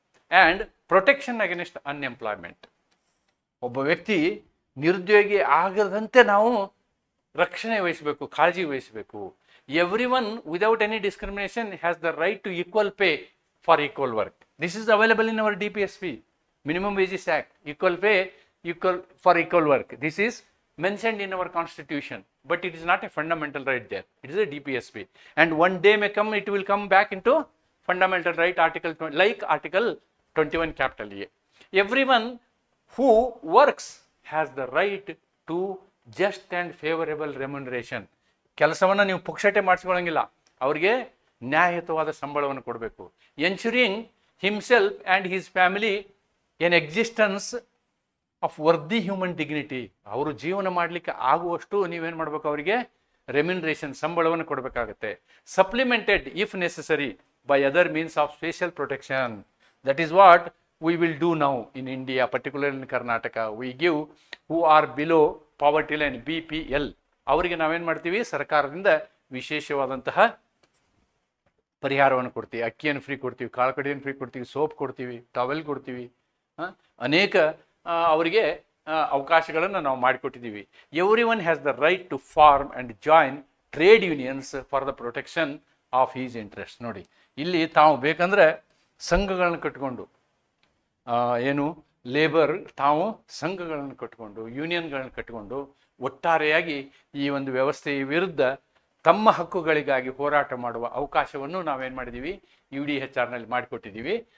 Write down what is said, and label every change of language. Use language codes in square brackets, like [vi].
[en] And protection against unemployment. [kn] ಒಬ್ಬ ವ್ಯಕ್ತಿ ನಿರುದ್ಯೋಗಿ ಆಗದಂತೆ ನಾವು ರಕ್ಷಣೆ ವಹಿಸಬೇಕು, ಕಾಳಜಿ ವಹಿಸಬೇಕು. [en] Everyone without any discrimination has the right to equal pay for equal work. This is available in our DPSP, Minimum Wages Act. Equal pay, equal for equal work. This is mentioned in our constitution, but it is not a fundamental right there. It is a DPSP. And one day may come, it will come back into fundamental right, article 20, like article 21 capital A. Everyone who works has the right to just and favorable remuneration. [kn] ಕೆಲಸವನ್ನು ನೀವು ಪುಕ್ಷಟೆ ಮಾಡಿಸ್ಕೊಳ್ಳಂಗಿಲ್ಲ, ಅವ್ರಿಗೆ ನ್ಯಾಯಯುತವಾದ ಸಂಬಳವನ್ನು ಕೊಡಬೇಕು. [en] Ensuring himself and his family an existence of worthy human dignity. [kn] ಅವರು ಜೀವನ ಮಾಡಲಿಕ್ಕೆ ಆಗುವಷ್ಟು ನೀವೇನು ಮಾಡಬೇಕು, ಅವರಿಗೆ ರೆಮ್ಯುನರೇಷನ್, ಸಂಬಳವನ್ನು ಕೊಡಬೇಕಾಗುತ್ತೆ. [en] Supplemented if necessary by other means of special protection. That is what we will do now in India, particularly in Karnataka. We give who are below poverty line, [kn] BPL, ಅವರಿಗೆ ನಾವೇನು ಮಾಡ್ತೀವಿ, ಸರ್ಕಾರದಿಂದ ವಿಶೇಷವಾದಂತಹ ಪರಿಹಾರವನ್ನು ಕೊಡ್ತೀವಿ. ಅಕ್ಕಿಯನ್ನು ಫ್ರೀ ಕೊಡ್ತೀವಿ, ಕಾಳು ಕಡಿಯನ್ನು ಫ್ರೀ ಕೊಡ್ತೀವಿ, ಸೋಪ್ ಕೊಡ್ತೀವಿ, ಟವೆಲ್ ಕೊಡ್ತೀವಿ. ಅನೇಕ ಅವರಿಗೆ ಅವಕಾಶಗಳನ್ನು ನಾವು ಮಾಡಿಕೊಟ್ಟಿದ್ದೀವಿ. [en] Everyone has the right to form and join trade unions for the protection of his interest. [kn] ನೋಡಿ, ಇಲ್ಲಿ ತಾವು ಬೇಕಂದ್ರೆ ಸಂಘಗಳನ್ನು ಕಟ್ಕೊಂಡು, ಏನು ಲೇಬರ್ ತಾವು ಸಂಘಗಳನ್ನು ಕಟ್ಟಿಕೊಂಡು, ಯೂನಿಯನ್ಗಳನ್ನು ಕಟ್ಟಿಕೊಂಡು ಒಟ್ಟಾರೆಯಾಗಿ ಈ ಒಂದು ವ್ಯವಸ್ಥೆಯ ವಿರುದ್ಧ ತಮ್ಮ ಹಕ್ಕುಗಳಿಗಾಗಿ ಹೋರಾಟ ಮಾಡುವ ಅವಕಾಶವನ್ನು ನಾವೇನು ಮಾಡಿದ್ದೀವಿ, UDHRನಲ್ಲಿ ಮಾಡಿಕೊಟ್ಟಿದ್ದೀವಿ.